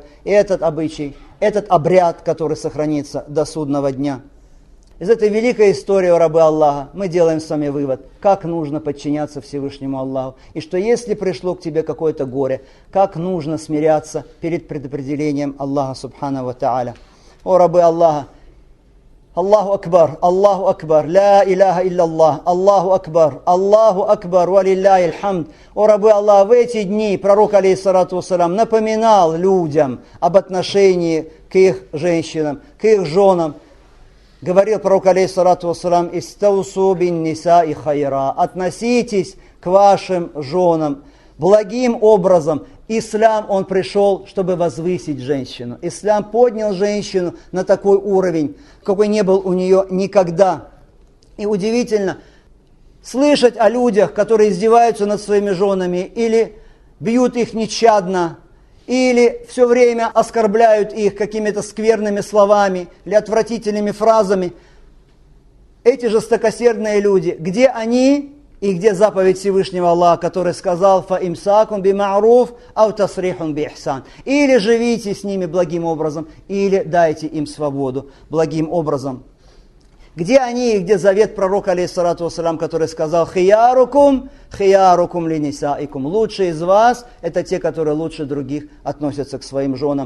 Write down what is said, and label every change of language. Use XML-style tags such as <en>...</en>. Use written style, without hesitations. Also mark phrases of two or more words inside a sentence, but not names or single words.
<ru>И этот обычай, этот обряд, который сохранится до судного дня. Из этой великой истории о рабы Аллаха мы делаем с вами вывод, как нужно подчиняться Всевышнему Аллаху. И что если пришло к тебе какое-то горе, как нужно смиряться перед предопределением Аллаха</ru> <ar>سبحانه وتعالى.</ar> <ru>О рабы Аллаха!</ru> <ar>الله أكبر، لا إله إلا الله، الله أكبر، ولله الحمد.</ar> <ru>О рабы Аллаха, в эти дни пророк,</ru> <ar>عليه الصلاة والسلام,</ar> <ru>напоминал людям об отношении к их женщинам, к их женам. Говорил пророк,</ru> <ar>عليه الصلاة والسلام: «استوصوا بالنساء خيرا».</ar> <ru>Относитесь к вашим женам благим образом. Ислам, он пришел, чтобы возвысить женщину. Ислам поднял женщину на такой уровень, какой не был у нее никогда. И удивительно слышать о людях, которые издеваются над своими женами, или бьют их нещадно, или все время оскорбляют их какими-то скверными словами или отвратительными фразами. Эти жестокосердные люди, где они? И где заповедь Всевышнего Аллаха, который сказал:</ru> <ar>«فإمساك بمعروف أو تسريح بإحسان».</ar> <ru>Или живите с ними благим образом, или дайте им свободу благим образом. Где они и где завет пророка,</ru> <ar>عليه الصلاة والسلام,</ar> <ru>который сказал:</ru> <ar>«خياركم لنسائكم».</ar> <ru>Лучшие из вас – это те, которые лучше других относятся к своим женам.</ru>